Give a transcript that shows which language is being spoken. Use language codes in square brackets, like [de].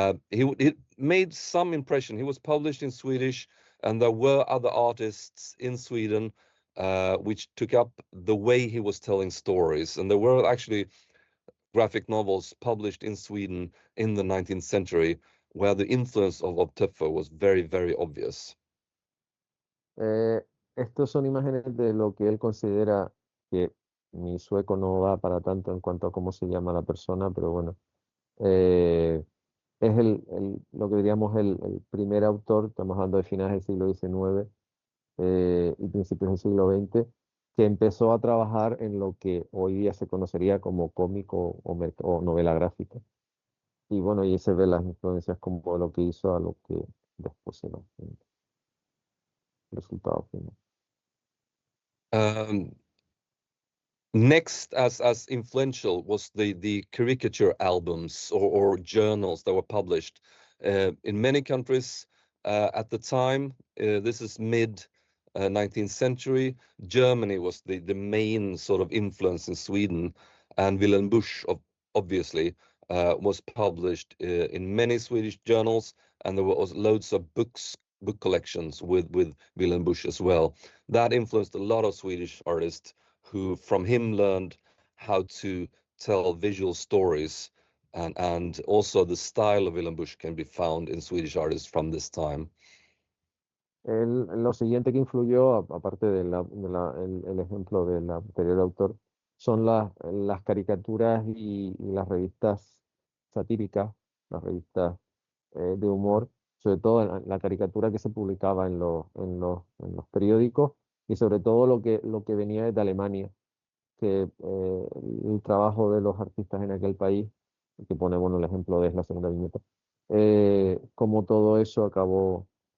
[en] He made some impression. He was published in Swedish, and there were other artists in Sweden which took up the way he was telling stories. And there were actually graphic novels published in Sweden in the 19th century where the influence of Töpfer was very, very obvious. [es] Estos son imágenes de lo que él considera, que mi sueco no va para tanto en cuanto a cómo se llama la persona, pero bueno, es lo que diríamos el primer autor, estamos hablando de finales del siglo XIX y principios del siglo XX, que empezó a trabajar en lo que hoy día se conocería como cómico o novela gráfica. Y bueno, y se ve las influencias como lo que hizo a lo que después se el resultado final. [en] Next, as influential was the caricature albums or journals that were published in many countries at the time. This is mid 19th century. Germany was the main sort of influence in Sweden, and Wilhelm Busch obviously was published in many Swedish journals, and there were loads of book collections with Wilhelm Busch as well. That influenced a lot of Swedish artists who from him learned how to tell visual stories, and also the style of Wilhelm Busch can be found in Swedish artists from this time. [es] Lo siguiente que influyó, aparte del ejemplo del anterior autor, son las caricaturas y las revistas satíricas, las revistas de humor, sobre todo la caricatura que se publicaba en los periódicos, y sobre todo lo que venía desde Alemania, que el trabajo de los artistas en aquel país, que pone bueno el ejemplo de la segunda viñeta, como todo eso acabó